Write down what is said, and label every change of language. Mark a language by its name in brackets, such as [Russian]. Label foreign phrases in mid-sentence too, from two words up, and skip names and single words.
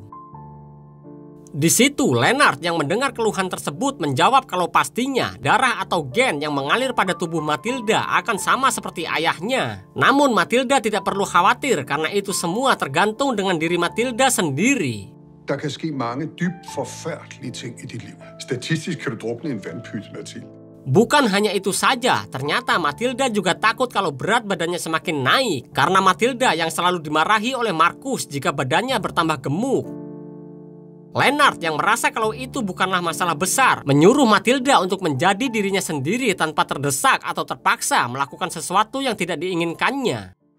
[Indonesian] Di situ, Lennart yang mendengar keluhan tersebut menjawab kalau pastinya darah atau gen yang mengalir pada tubuh Matilda akan sama seperti ayahnya. Namun Matilda tidak perlu khawatir karena itu semua tergantung dengan diri Matilda sendiri. [Danish] Der kan ske mange dybt forfærdelige ting i dit liv. Statistisk kan du drukne en vandpyt, Mathilde. [Indonesian] Bukan hanya itu saja, ternyata Matilda juga takut kalau berat badannya semakin naik karena Matilda yang selalu dimarahi oleh Marcus jika badannya bertambah gemuk. Lennart yang merasa kalau itu bukanlah masalah besar, menyuruh Matilda untuk menjadi dirinya sendiri tanpa terdesak atau terpaksa melakukan sesuatu yang tidak diinginkannya.